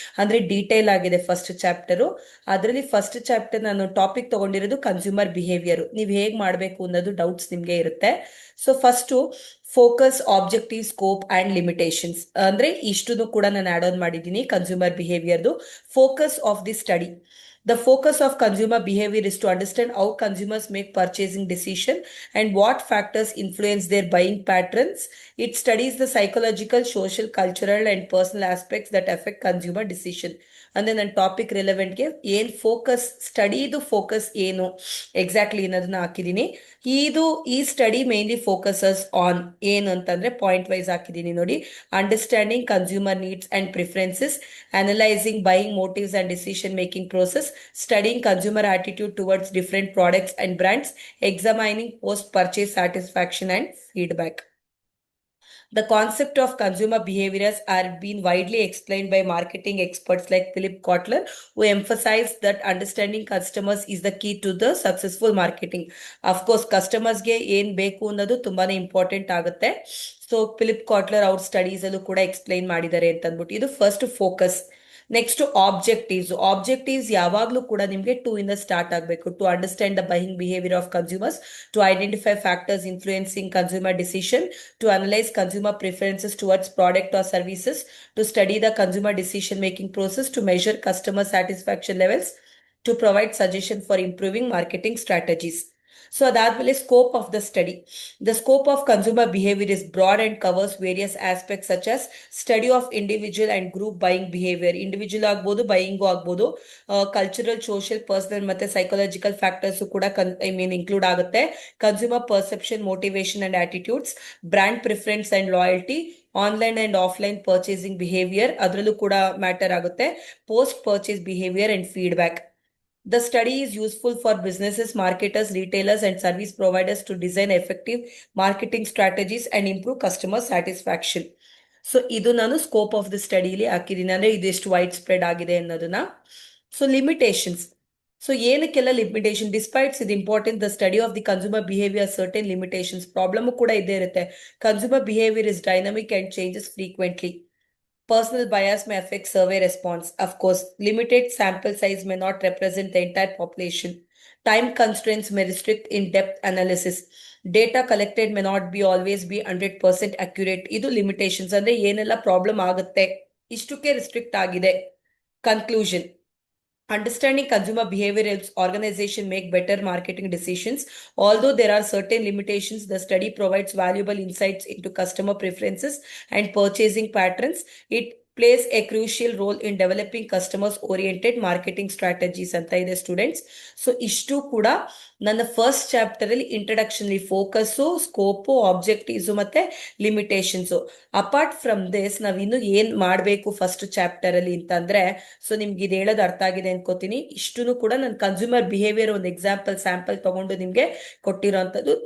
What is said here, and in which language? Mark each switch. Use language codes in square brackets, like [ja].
[kn] ಅಂದ್ರೆ ಡೀಟೇಲ್ ಆಗಿದೆ first chapter. ಅದರಲ್ಲಿ ಫಸ್ಟ್ ಚಾಪ್ಟರ್ ನಾನು ಟಾಪಿಕ್ ತಗೊಂಡಿರೋದು ಕನ್ಸ್ಯೂಮರ್ ಬಿಹೇವಿಯರ್. ನೀವು ಹೇಗೆ ಮಾಡಬೇಕು ಅನ್ನೋದು ಡೌಟ್ಸ್ ನಿಮಗೆ ಇರುತ್ತೆ. So first [en] focus, objective, scope and limitations [kn] ಅಂದ್ರೆ ಇಷ್ಟನ್ನು ಕೂಡ ನಾನು ಆಡ್ ಆನ್ ಮಾಡಿದ್ದೀನಿ. [en] Consumer ಬಿಹೇವಿಯರ್ದು focus of the study. The focus of consumer behavior is to understand how consumers make purchasing decision and what factors influence their buying patterns. It studies the psychological, social, cultural and personal aspects that affect consumer decision. And then [kn] topic ರಿಲೆವೆಂಟ್ಗೆ ಏನ್ focus ಸ್ಟಡಿದು focus ಏನು exactly ಅನ್ನೋದನ್ನ ಹಾಕಿದೀನಿ. ಈ study mainly [en] focuses on [kn] ಏನು ಅಂತಂದ್ರೆ point wise ಹಾಕಿದೀನಿ ನೋಡಿ. [en] Understanding consumer needs and preferences, analysing buying motives and decision making process, studying consumer attitude towards different products and brands, examining post-purchase satisfaction and feedback. The concept of consumer behaviors are been widely explained by marketing experts like Philip Kotler, who emphasize that understanding customers is the key to the successful marketing. Of course, [kn] customers ಗೆ ಏನ್ ಬೇಕು ಅನ್ನೋದು ತುಂಬಾನೇ important ಆಗುತ್ತೆ. So Philip ಕಾಟ್ಲರ್ ಅವ್ರ studies ಅಲ್ಲೂ ಕೂಡ explain ಮಾಡಿದ್ದಾರೆ ಅಂತ ಅಂದ್ಬಿಟ್ಟು. ಇದು ಫಸ್ಟ್ ಫೋಕಸ್. ನೆಕ್ಸ್ಟ್ ಆಬ್ಜೆಕ್ಟಿವ್ಸ್ ಯಾವಾಗ್ಲೂ ಕೂಡ ನಿಮ್ಗೆ ಟೂ ಇಂದ ಸ್ಟಾರ್ಟ್ ಆಗಬೇಕು. [en] To understand the buying behaviour of consumers, to identify factors influencing consumer decision, to analyze consumer preferences towards product or services, to study the consumer decision making process, to measure customer satisfaction levels, to provide suggestion for improving marketing strategies. So [kn] ಅದಾದ್ಮೇಲೆ [en] Scope of the study. The scope of consumer behaviour is broad and covers various aspects such as study of individual and group buying behaviour. [kn] Individual ಆಗ್ಬೋದು, buying ಆಗ್ಬೋದು. Cultural, social, personal ಮತ್ತೆ psychological factors ಕೂಡ include ಆಗುತ್ತೆ. [en] consumer perception, motivation and attitudes, brand preference and loyalty, online and offline purchasing behaviour [kn] ಅದರಲ್ಲೂ ಕೂಡ matter ಆಗುತ್ತೆ. [en] Post purchase behaviour and feedback. The study is useful for businesses, marketers, retailers, and service providers to design effective marketing strategies and improve customer satisfaction. [kn] So ಇದು ನಾನು scope of the steadily ಹಾಕಿದ್ದೀನಿ. ಅಂದ್ರೆ ಇದೆಷ್ಟು wide spread ಆಗಿದೆ ಅನ್ನೋದನ್ನ. So limitations. So ಏನಕ್ಕೆಲ್ಲ limitation? [en] Despites ಇದು important, the study of the consumer behaviour certain limitations. [kn] Problem ಕೂಡ ಇದ್ದೇ ಇರುತ್ತೆ. [en] Consumer behaviour is dynamic and changes frequently. Personal bias may affect survey response. Of course, limited sample size may not represent the entire population. Time constraints may restrict in-depth analysis. Data collected may not be always be 100% accurate. [kn] ಇದು limitations. ಅಂದ್ರೆ ಏನೆಲ್ಲ problem ಆಗುತ್ತೆ, ಇಷ್ಟಕ್ಕೆ restrict ಆಗಿದೆ. [en] Conclusion. Understanding consumer behavior helps organization make better marketing decisions. Although there are certain limitations, the study provides valuable insights into customer preferences and purchasing patterns. It plays a crucial role in developing customers oriented marketing strategies [kn] ಅಂತ ಇದೆ students. So ಇಷ್ಟು ಕೂಡ ನನ್ನ first chapter ಅಲ್ಲಿ introduction focus, scope, objectives ಮತ್ತೆ limitations. [en] apart from this [kn] ನಾವ್ ಇನ್ನು ಏನ್ ಮಾಡ್ಬೇಕು ಫಸ್ಟ್ ಚಾಪ್ಟರ್ ಅಲ್ಲಿ ಅಂತಂದ್ರೆ, ಸೊ ನಿಮ್ಗೆ ಇದು ಹೇಳೋದು ಅರ್ಥ ಆಗಿದೆ ಅನ್ಕೋತೀನಿ. ಇಷ್ಟನ್ನು ಕೂಡ ನಾನು ಕನ್ಸ್ಯೂಮರ್ ಬಿಹೇವಿಯರ್ ಒಂದು ಸ್ಯಾಂಪಲ್ ತಗೊಂಡು ನಿಮ್ಗೆ ಕೊಟ್ಟಿರೋಂಥದ್ದು.